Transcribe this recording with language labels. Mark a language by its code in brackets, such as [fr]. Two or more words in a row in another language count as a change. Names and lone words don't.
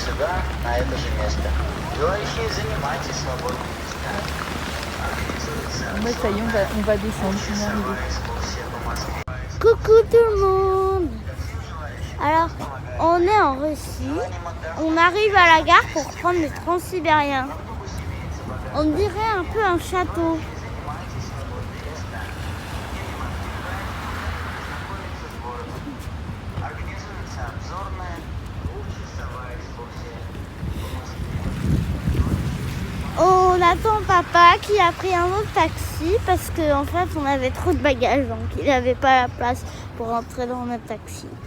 [ru] на это же место. Желающие занимайтесь свободными местами. [fr] Mais ça y est, on va descendre. On est arrivé. Coucou tout le monde. Alors, on est en Russie. On arrive à la gare pour prendre le Transsibérien. On dirait un peu un château. On attend papa qui a pris un autre taxi parce qu'en fait on avait trop de bagages donc il n'avait pas la place pour rentrer dans notre taxi.